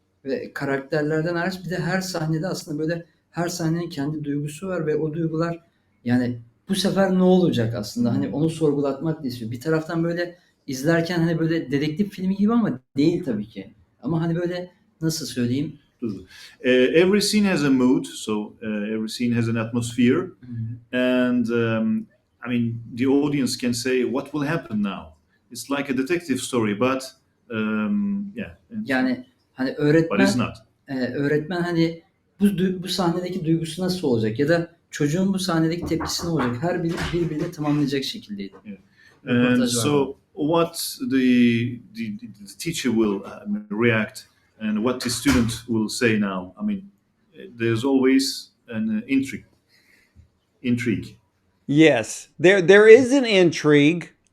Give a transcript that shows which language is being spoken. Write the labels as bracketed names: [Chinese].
[Turkish] Ve karakterlerden hariç bir de her sahnede aslında böyle her sahnenin kendi duygusu var ve o duygular, yani bu sefer ne olacak aslında, hani onu sorgulatmak da istiyor. Bir taraftan böyle izlerken hani böyle dedektif filmi gibi ama değil tabii ki. Ama hani böyle nasıl söyleyeyim? [English] Every scene has a mood, so every scene has an atmosphere, and I mean the audience can say what will happen now. It's like a detective story, but yeah. [Turkish] Yani hani [English] But it's not. [Turkish] öğretmen hani bu sahnedeki duygusu nasıl olacak ya da çocuğun bu sahnedeki tepkisi ne olacak? Her biri birbirine tamamlayacak şekildeydi. [English] Yeah. And so what the teacher will react and what the student will say now. I mean, there's always an intrigue. Yes, there is an intrigue.